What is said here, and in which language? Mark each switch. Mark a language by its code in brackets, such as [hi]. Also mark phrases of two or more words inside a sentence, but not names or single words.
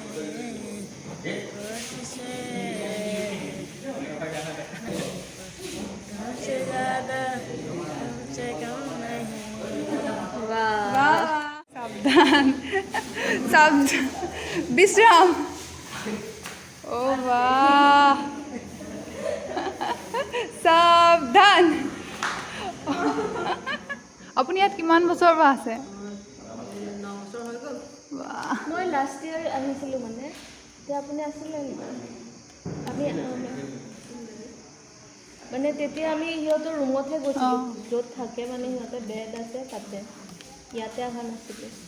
[hi] तुमसे ज़्यादा तुमसे कम नहीं सावधान विश्राम ओ वाह सावधान [as] আপুনি ইয়াত কিমান বছৰৰ পৰা আছে মই লাষ্ট ইয়াৰ আহিছিলোঁ মানে তেতিয়া আপুনি আছিলে আমি মানে তেতিয়া আমি সিহঁতৰ ৰুমতহে গৈছিলোঁ য'ত থাকে মানে সিহঁতে বেড আছে তাতে ইয়াতে অহা নাছিলোঁ